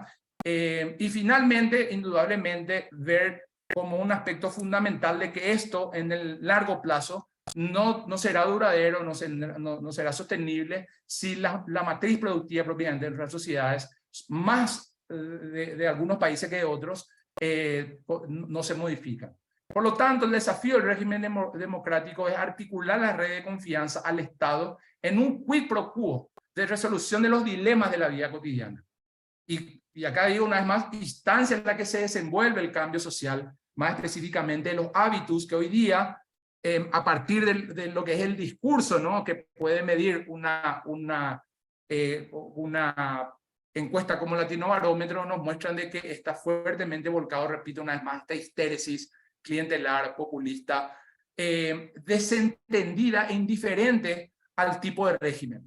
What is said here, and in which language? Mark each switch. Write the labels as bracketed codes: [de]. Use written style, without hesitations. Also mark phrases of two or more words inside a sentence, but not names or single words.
[es] Y finalmente, indudablemente, ver como un aspecto fundamental de que esto en el largo plazo no será duradero, no será sostenible si la matriz productiva propiamente de nuestras sociedades, más de algunos países que de otros, no se modifica. Por lo tanto, el desafío del régimen democrático es articular la red de confianza al Estado en un [la] quid pro quo [es] de resolución de los dilemas de la vida cotidiana. Y acá digo una vez más, instancia en la que se desenvuelve el cambio social, más específicamente los hábitos que hoy día, a partir de lo que es el discurso, ¿no? Que puede medir una encuesta como Latinobarómetro, nos muestran de que está fuertemente volcado, repito una vez más, esta histérisis clientelar, populista, desentendida e indiferente al tipo de régimen.